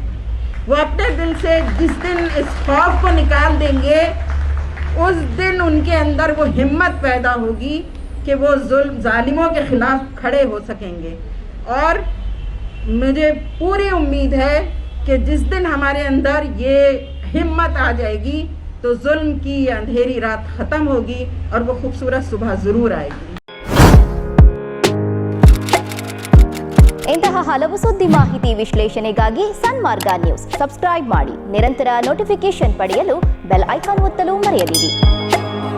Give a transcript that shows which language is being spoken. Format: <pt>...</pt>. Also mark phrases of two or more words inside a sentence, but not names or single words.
<hi>वो अपने दिल से जिस दिन इस खौफ को निकाल देंगे, उस दिन उनके अंदर वो हिम्मत पैदा होगी कि वो जुल्म ज़ालिमों के ख़िलाफ़ खड़े हो सकेंगे। और मुझे पूरी उम्मीद है कि जिस दिन हमारे अंदर ये हिम्मत आ जाएगी तो जुल्म की ये अंधेरी रात ख़त्म होगी और वो खूबसूरत सुबह ज़रूर आएगी।</hi> <kn>ಇಂತಹ ಹಲವು ಸುದ್ದಿ ಮಾಹಿತಿ ವಿಶ್ಲೇಷಣೆಗಾಗಿ ಸನ್ಮಾರ್ಗ ನ್ಯೂಸ್ ಸಬ್ಸ್ಕ್ರೈಬ್ ಮಾಡಿ, ನಿರಂತರ ನೋಟಿಫಿಕೇಶನ್ ಪಡೆಯಲು</kn> <en>bell icon</en> <kn>ಒತ್ತಲು ಮರೆಯದಿರಿ.</kn>